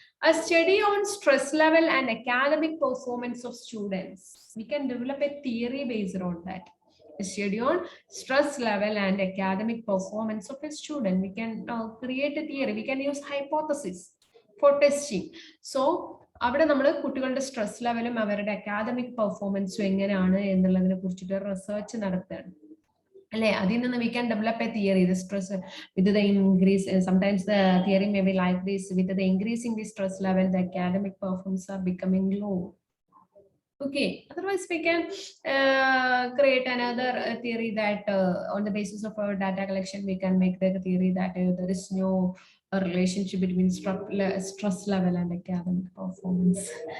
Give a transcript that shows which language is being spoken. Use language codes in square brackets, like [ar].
[en] A study on stress level and academic performance of students. We can develop a theory based on that. A study on stress level and academic performance of a student. We can create a theory. We can use hypothesis for testing. [ml] So, അവിടെ നമ്മൾ കുട്ടികളുടെ stress ലെവലും അവരുടെ academic പെർഫോമൻസും എങ്ങനെയാണ് എന്നുള്ളതിനെ കുറിച്ചിട്ട് research നടത്തുകയാണ്. അല്ലെ, അതിൽ നിന്ന് [en] we can develop a theory. The stress with the increase, sometimes the theory may be like this: with the increasing the stress level, the academic performance are becoming low. Okay, otherwise we can create another theory that on the basis of our data collection, we can make the theory that there is no relationship between stress level and academic performance.